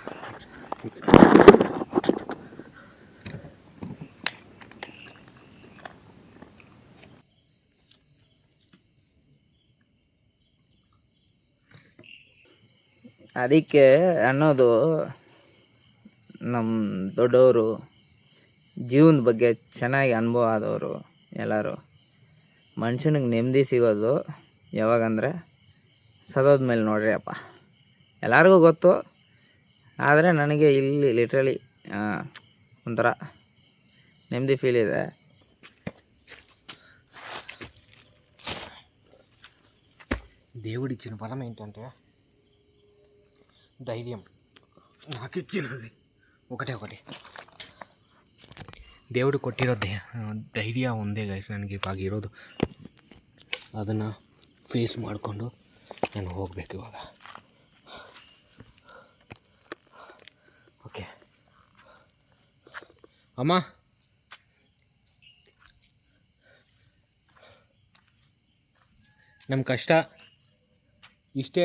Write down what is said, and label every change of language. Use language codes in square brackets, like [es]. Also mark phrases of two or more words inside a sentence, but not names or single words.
[kn] ಅದಕ್ಕೆ ಅನ್ನೋದು ನಮ್ಮ ದೊಡ್ಡವರು, ಜೀವನದ ಬಗ್ಗೆ ಚೆನ್ನಾಗಿ ಅನುಭವ ಆದವರು ಎಲ್ಲರೂ, ಮನುಷ್ಯನಿಗೆ ನೆಮ್ಮದಿ ಸಿಗೋದು ಯಾವಾಗಂದರೆ ಸದೋದ್ಮೇಲೆ ನೋಡ್ರಿ ಅಪ್ಪ, ಎಲ್ಲರಿಗೂ ಗೊತ್ತು. ಆದರೆ ನನಗೆ ಇಲ್ಲಿ ಲಿಟ್ರಲಿ ಒಂಥರ ನೆಮ್ಮದಿ ಫೀಲ್ ಇದೆ. [te] దేవుడు ఇచ్చిన బలం ఏంటంటే ధైర్యం. నాకు ఇచ్చినది ఒకటి దేవుడు [kn] ಕೊಟ್ಟಿರೋ ಧೈರ್ಯ ಒಂದೇ ಗೈಸ್ ನನಗೆ ಇವಾಗಿರೋದು. ಅದನ್ನು ಫೇಸ್ ಮಾಡಿಕೊಂಡು ನಾನು ಹೋಗಬೇಕು ಇವಾಗ. ಓಕೆ ಅಮ್ಮ, ನಮ್ಮ ಕಷ್ಟ ಇಷ್ಟೇ.